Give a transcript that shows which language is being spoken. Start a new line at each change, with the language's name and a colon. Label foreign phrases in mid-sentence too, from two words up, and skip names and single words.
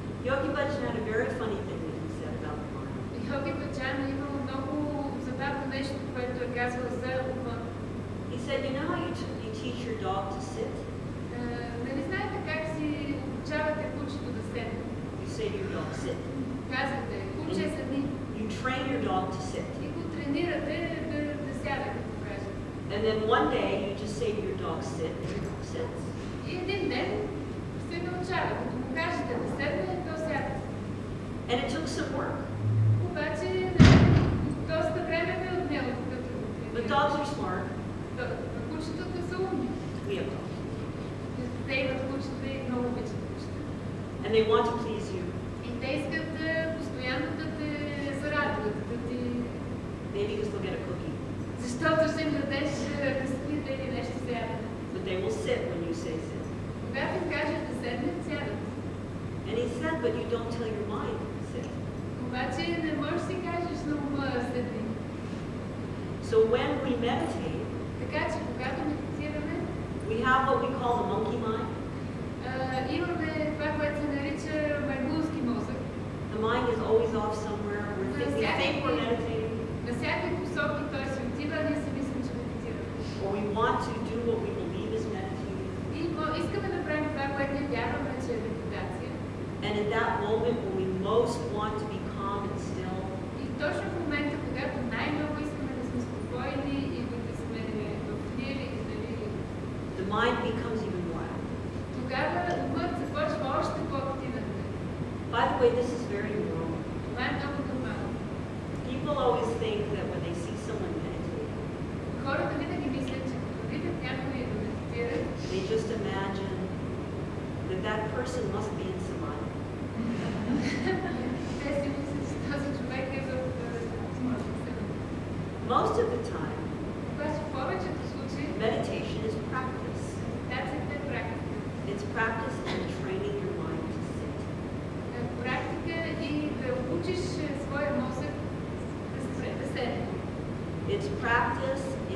English: Yogi Bhajan had a very funny thing that he said about the mind.
Bulgarian: Йоги Баджан имал много забавно нещо, което е казвал за ума.
English: He said, you know how you teach your dog to sit?
Bulgarian: Нали знаете как си обучавате кучето да седне?
English: You say to your dog, sit.
Bulgarian: Казвате, куче седни.
English: You train your dog to sit.
Bulgarian: И го тренирате да сяда, като кажете.
English: And then one day you just say to your dog, sit, and your dog sits.
Bulgarian: И един ден се научава, като му кажете да седне, то сяда.
English: And it took some work.
Bulgarian: Обаче доста време бе отнело, като го But тренирате.
English: dogs are smart.
Bulgarian: Кучетата са умни.
English: We have dogs.
Bulgarian: Те имат кучета и много обичат кучета.
English: And they want to please you.
Bulgarian: И те искат постоянно да те зарадват, да ти...
English: Maybe because they'll get a cookie.
Bulgarian: Защото ще им дадеш бисквита или нещо за ядене.
English: But they will sit when you say sit.
Bulgarian: Когато им кажеш да седнат, сядат.
English: And he said, but you don't tell your mind to sit.
Bulgarian: Обаче не можеш да си кажеш на ума седни.
English: So when we meditate,
Bulgarian: Така че когато медитираме,
English: we have what we call the monkey mind.
Bulgarian: имаме това, което се нарича маймунски мозък.
English: The mind is always off somewhere. We think we're meditating.
Bulgarian: На всякакви посоки той се отива, а ние си мислим, че медитираме.
English: Or we want to do what we believe is meditating.
Bulgarian: И искаме да правим това, което ние вярваме, че е медитация.
English: And in that moment when we most want to be calm and still,
Bulgarian: И точно в момента, когато най-много искаме да сме спокойни и да сме в мир и нали,
English: the mind becomes even more active.
Bulgarian: тогава умът започва още по-активен.
English: By the way, this is very normal.
Bulgarian: Това е много нормално.
English: People always think that when they see someone meditating,
Bulgarian: Хората винаги мислят, че като видят някой да медитира,
English: they just imagine that that person must be in samadhi.
Bulgarian: те си мислят, че този човек е в
English: Most of the time,
Bulgarian: обаче в повечето случаи
English: meditation is practice.
Bulgarian: медитацията е практика.
English: It's practice in training your mind to sit.
Bulgarian: Практика и да учиш своя мозък да седне.
English: It's practice